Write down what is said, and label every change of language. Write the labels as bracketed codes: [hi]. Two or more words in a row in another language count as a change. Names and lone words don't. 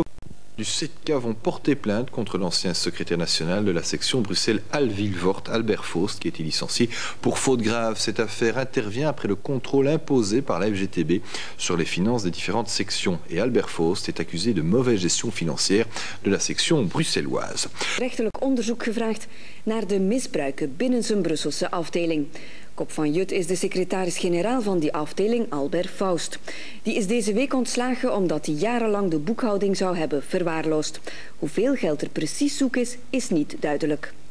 [fr] Du 7K vont porter plainte contre l'ancien secrétaire national de la section Bruxelles-Halle-Vilvoorde, Albert Faust, qui a été licencié pour faute grave. Cette affaire intervient après le contrôle imposé par la FGTB sur les finances des différentes sections et Albert Faust est accusé de mauvaise gestion financière de la section bruxelloise. [nl] Rechterlijk onderzoek gevraagd naar de misbruiken binnen zijn Brusselse afdeling. Kop van Jut is de secretaris-generaal van die afdeling, Albert Faust. Die is deze week ontslagen omdat hij jarenlang de boekhouding zou hebben verwaarloosd. Hoeveel geld er precies zoek is niet duidelijk.